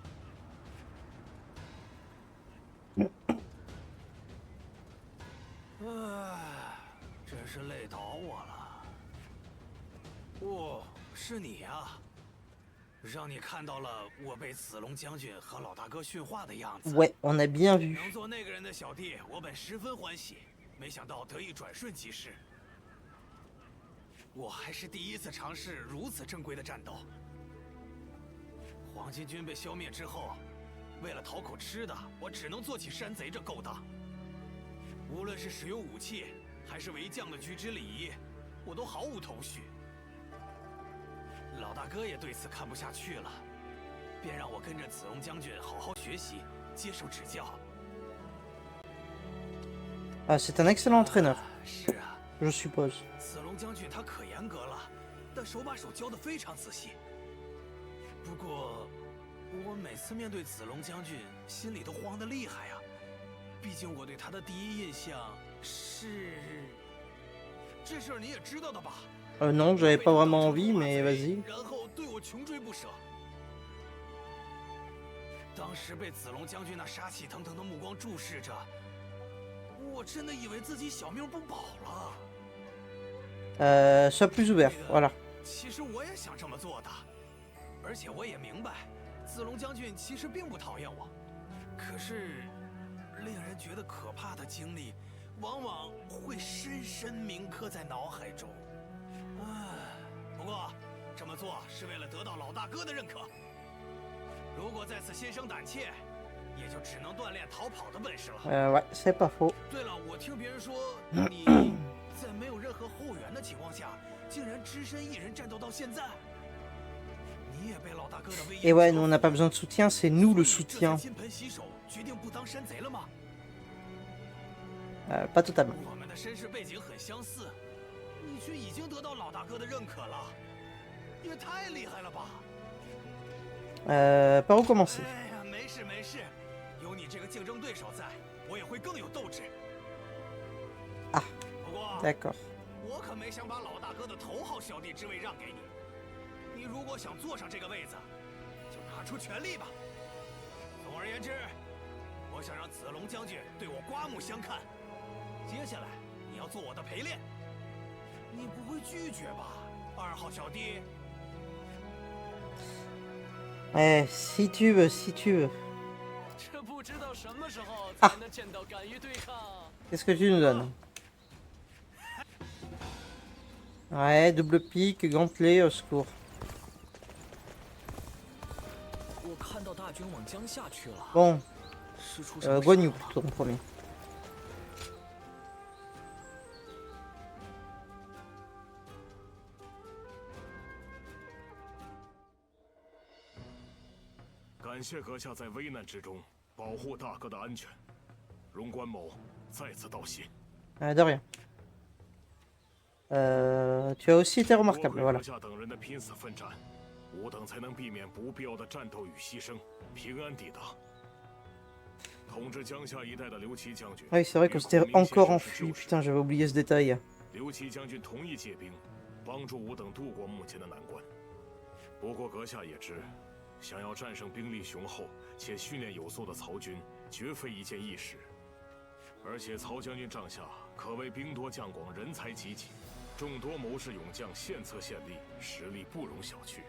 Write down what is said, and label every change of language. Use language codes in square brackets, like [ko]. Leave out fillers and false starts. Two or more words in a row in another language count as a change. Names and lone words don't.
[zh] 唉，真是累倒我了。哦，是你呀，让你看到了我被子龙将军和老大哥训话的样子。 [fr] Ouais, on a bien vu. [zh] 能做那个人的小弟，我本十分欢喜，没想到得以转瞬即逝。我还是第一次尝试如此正规的战斗。黄巾军被消灭之后，为了讨口吃的，我只能做起山贼这勾当。无论是使用武器，还是为将的举止礼仪，我都毫无头绪。老大哥也对此看不下去了，便让我跟着子龙将军好好学习，接受指教。 [fr] Ah, c'est un excellent entraîneur, [zh] 是啊。 [fr] je suppose. [zh] 子龙将军他可严格了，但手把手教得非常仔细。不过，我每次面对子龙将军，心里都慌得厉害呀。毕竟我对他的第一印象是……这事儿你也知道的吧？ [fr] Non, j'avais pas vraiment envie, mais vas-y. [zh] 然后对我穷追不舍。当时被子龙将军那杀气腾腾的目光注视着，我真的以为自己小命不保了。 [fr] Sois plus ouvert, voilà. [zh] 其实我也想这么做的，而且我也明白，子龙将军其实并不讨厌我。可是，令人觉得可怕的经历，往往会深深铭刻在脑海中。么做是为了得到老大哥的认可。如果再次心生胆怯，也就只能锻炼逃跑的本事了。 [fr] Ouais, c'est pas faux. [zh] 对了，我听别人说你在没有任何后援的情况下，竟然只身一人战斗到现在。你也被老大哥的威 [fr] Et ouais, nous on n'a pas besoin de soutien, c'est nous le soutien. [zh] 金盆洗手，决定不当山贼了吗？ [fr] Pas totalement. [zh] 我们的身世背景很相似，你却已经得到老大哥的认可了，也太厉害了吧！ [fr] Par où commencer? [zh] 哎呀，没事没事，有你这个竞争对手在，我也会更有斗志。啊，不过 [fr] D'accord. [zh] 我可没想把老大哥的头号小弟之位让给你。你如果想坐上这个位子，就拿出全力吧。总而言之，我想让子龙将军对我刮目相看。接下来你要做我的陪练，你不会拒绝吧，2号小弟？ [fr] Eh, si tu veux, si tu veux. [zh] 这不知道什么时候啊才能见到敢于对抗。 [fr] Qu'est-ce que tu nous donnes? Ouais, double pique, gantelet, au secours. [zh] 我看到大军往江夏去了， [fr] Bon, [zh] 是出什么事 Guan Yu 了吗？ [fr] plutôt en premier. [zh] 感谢阁下在危难之中保护大哥的安全，荣关某再次道谢。 [fr] De rien. Tu as aussi été [zh] 多 [fr] remarquable, [zh] 亏 [fr] voilà. [zh] 阁下等人的拼死奋战，吾等才能避免不必要的战斗与牺牲，平安抵达。统治江夏一带的刘琦将军， [fr] Oui, c'est vrai qu'on s'était encore enfui. Putain, j'avais oublié ce détail. [zh] 刘琦将军同意借兵，帮助吾等渡过目前的难关。不过阁下也知，想要战胜兵力雄厚且训练有素的曹军，绝非一件易事。而且曹将军帐下可谓兵多将广，人才济济，众多谋士勇将献策献力，实力不容小觑。